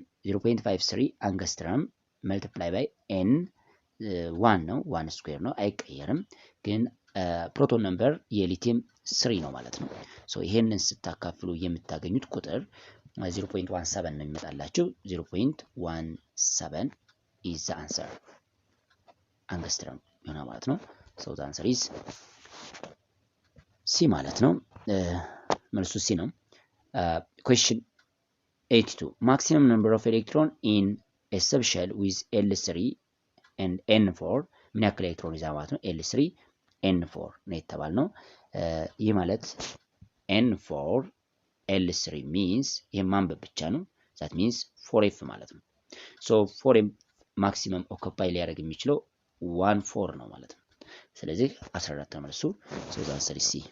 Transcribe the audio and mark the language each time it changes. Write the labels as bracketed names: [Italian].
[Amharic] 0.53 አንግስትረም መልቲፕላይ ባይ n 1 ነው 1 ስኩዌር ነው አይቀየርም። ግን ፕሮቶን ነምበር የሊቲየም 3 ነው ማለት ነው። ሶ ይሄንን ስታካፍሉ የምታገኙት ቁጥር 0.17 ነው የሚመጣላችሁ። [English] 0.17 is the answer [Amharic] አንግስትረም ይሆናል ማለት ነው። ሶ [English] the answer is C [Amharic] ማለት ነው። መልሱ C ነው። [English] Question 82. Maximum number of electron in a subshell with L3 and N4 [Amharic] ምን ያክል ኤሌክትሮን ይዛ ማለት ነው? L3 N4 ነው የተባልነው። ይህ ማለት N4 L3 means ይሄ ማንበብ ብቻ ነው። [English] that means 4F [Amharic] ማለት ነው። so 4M ማክሲመም ኦኩፓይ ሊያደርግ የሚችለው 14 ነው ማለት ነው። ስለዚህ 14 ነው መልሱ። [English] so the answer is C